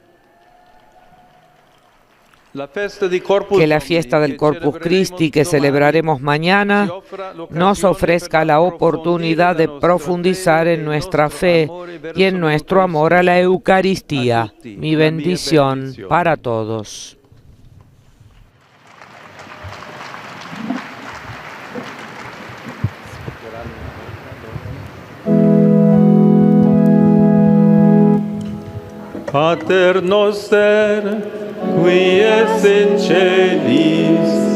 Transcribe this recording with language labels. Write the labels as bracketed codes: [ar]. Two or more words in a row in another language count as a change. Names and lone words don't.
[es] Que la fiesta del Corpus Christi que celebraremos mañana nos ofrezca la oportunidad de profundizar en nuestra fe y en nuestro amor a la Eucaristía. Mi bendición para todos. [la] Pater noster, qui es in celis,